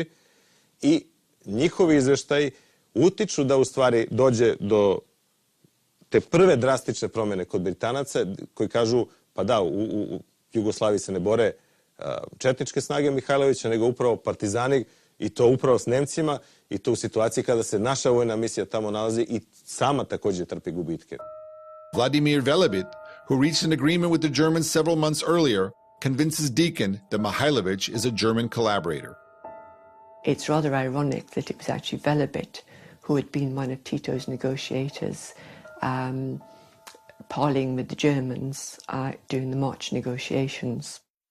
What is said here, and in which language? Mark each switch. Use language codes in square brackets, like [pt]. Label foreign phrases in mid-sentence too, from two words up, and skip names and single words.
[sr] i njihovi izveštaji utiču da u stvari dođe do te prve drastične promjene kod Britanaca koji kažu pa da, u Jugoslaviji se ne bore četničke snage Mihailovića, nego upravo partizani i to upravo s Nemcima i to u situaciji kada se naša vojna misija tamo nalazi i sama također trpi gubitke. [en] Vladimir Velebit, who reached an agreement with the Germans several months earlier, convinces Deakin that Mihailovиć is a German collaborator. It's rather ironic that it was actually Velebit who had been one of Tito's negotiators, parleying with the Germans during the March negotiations.